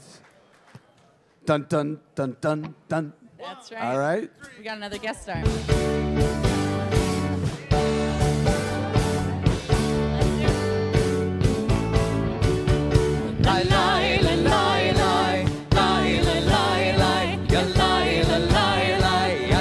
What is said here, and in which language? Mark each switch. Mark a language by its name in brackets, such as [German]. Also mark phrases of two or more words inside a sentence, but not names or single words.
[English] Dun, dun, dun, dun, dun. That's right. All right. We got another guest star. Lie, lie, lie, lie, lie, lie, lie, lie, lie, ya lie, lie, lie, lie, ya